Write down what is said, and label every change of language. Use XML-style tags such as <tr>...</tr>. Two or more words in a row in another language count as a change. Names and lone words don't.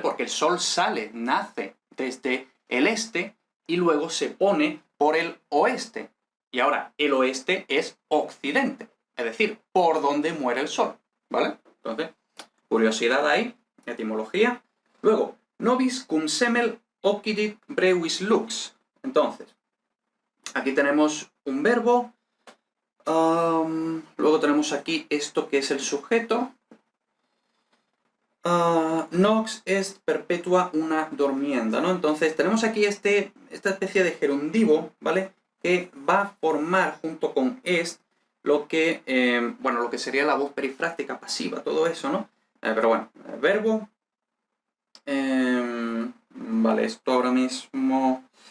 <es>Porque el sol sale, nace desde el este y luego se pone por el oeste. Y ahora, el oeste es occidente, es decir, por donde muere el sol, ¿vale? Entonces, curiosidad ahí, etimología. Luego,</es> <la>nobis cum semel occidit brevis lux.</la> <es>Entonces, aquí tenemos un verbo. Luego tenemos aquí esto que es el sujeto.</es> <la>Nox est perpetua una dormienda,</la> <es>¿no? Entonces tenemos aquí esta especie de gerundivo, ¿vale? Que va a formar junto con est lo que, bueno, lo que sería la voz perifrástica pasiva, todo eso, ¿no? Pero bueno, verbo. Vale, esto ahora mismo...</es>